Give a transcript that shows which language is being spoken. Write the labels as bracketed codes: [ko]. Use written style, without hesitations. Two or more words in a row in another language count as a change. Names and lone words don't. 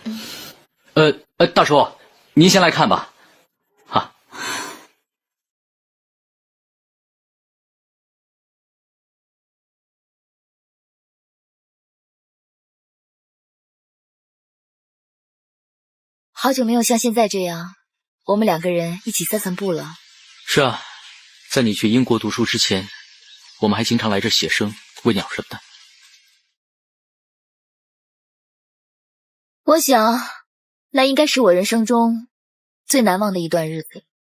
[zh] 大叔，您先來看吧。好。好久沒有像現在這樣，我們兩個人一起散散步了。是啊，在你去英國讀書之前，我們還經常來這寫生、餵鳥什麼的。我想，那應該是我人生中最難忘的一段日子。